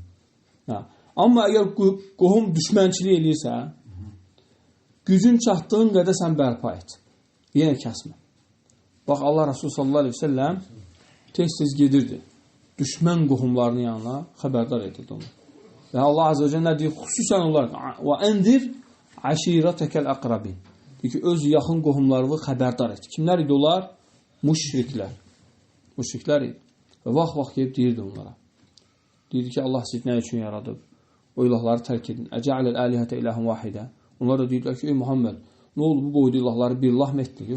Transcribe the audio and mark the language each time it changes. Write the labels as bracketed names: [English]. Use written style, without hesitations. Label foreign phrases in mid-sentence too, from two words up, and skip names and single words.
[Azerbaijani] Amma əgər qohum düşmənçilik eləyirsə, gücün çatdığın qədər sən bərpa et. Yenə kəsmə. Bax, Allah Rasulü [Arabic] صلى الله عليه وسلم [Azerbaijani] tez-tez gedirdi. Düşmən qohumlarının yanına xəbərdar edirdi onu. Və Allah [Arabic] عز وجل [Azerbaijani] nə deyir? Xüsusən olaraq [Arabic] وَاَنْذِرْ عَشِيرَتَكَ الْأَقْرَبِينَ [Azerbaijani] deyir ki, öz yaxın qohumlarını xəbərdar et. Kimlər idi onlar? Müşriklər. Müşriklər idi. Və vaxt gəlib deyirdi onlara. Deyirdi ki, Allah sizi nə üçün yaradıb? O ilahları tərk edin. [Arabic] أجعل الآلهة إلها واحدا. [Azerbaijani] Onlar da deyirlər ki, ey Muhammed, nə oldu bu boyda ilahları bir ilah mı etdi?